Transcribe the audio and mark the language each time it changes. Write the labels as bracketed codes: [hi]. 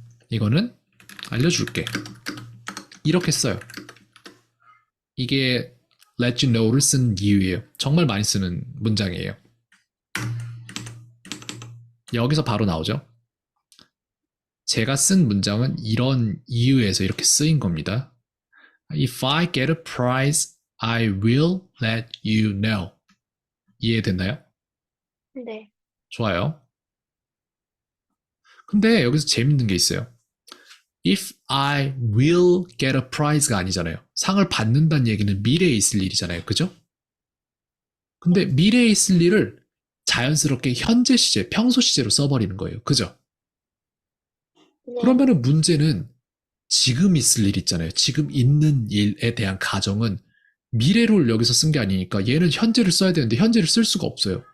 [ko] 이거는 알려줄게. 이렇게 써요. 이게 [en] let you know [ko] 를 쓴 이유예요. 정말 많이 쓰는 문장이에요. 여기서 바로 나오죠. 제가 쓴 문장은 이런 이유에서 이렇게 쓰인 겁니다. [en] If I get a prize, I will let you know. [ko] 이해됐나요? 네. 좋아요. 근데 여기서 재밌는 게 있어요. [en] If I will get a prize가 [ko] 아니잖아요. 상을 받는다는 얘기는 미래에 있을 일이잖아요. 그죠? 근데 미래에 있을 일을 자연스럽게 현재 시제, 평소 시제로 써버리는 거예요. 그죠? 네. 그러면은 문제는 지금 있을 일 있잖아요. 지금 있는 일에 대한 가정은 미래를 여기서 쓴 게 아니니까 얘는 현재를 써야 되는데 현재를 쓸 수가 없어요.